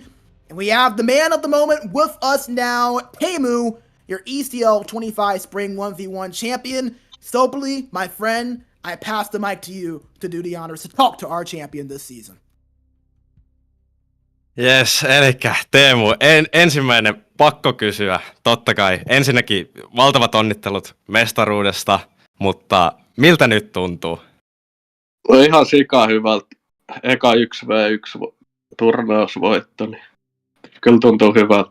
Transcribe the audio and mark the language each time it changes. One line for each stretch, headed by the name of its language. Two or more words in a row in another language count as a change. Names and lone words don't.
English: And we have the man of the moment with us now, Teemuyy, your ECL 25 spring 1v1 champion. Soaply, my friend, I pass the mic to you to do the honors to talk to our champion this season. Yes,
Finnish: eli Teemu, ensimmäinen pakko kysyä, totta kai. Ensinnäkin valtavat onnittelut mestaruudesta, mutta miltä nyt tuntuu? Ihan sika hyvältä. Eka 1v1 turnausvoitto, niin kyllä tuntuu hyvältä.